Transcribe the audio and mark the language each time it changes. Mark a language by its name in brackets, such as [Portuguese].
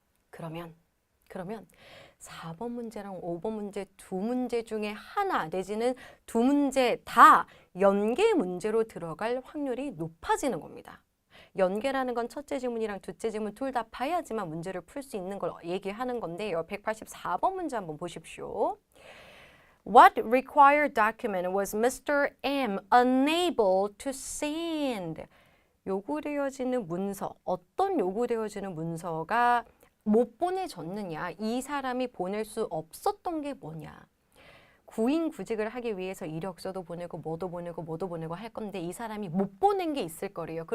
[Korean] 그러면 4번 문제랑 5번 문제 두 문제 중에 하나 내지는 두 문제 다 연계 문제로 들어갈 확률이 높아지는 겁니다. 연계라는 건 첫째 지문이랑 둘째 지문 둘 다 봐야지만 문제를 풀 수 있는 걸 얘기하는 건데요. 184번 문제 한번 보십시오. [English] What required document was Mr. M unable to send? [Korean] 요구되어지는 문서, 어떤 요구되어지는 문서가 못 보내줬느냐, 이 사람이 보낼 수 없었던 게 뭐냐. 구인구직을 하기 위해서 이력서도 보내고 뭐도 보내고 할 건데 이 사람이 못 보낸 게 있을 거래요.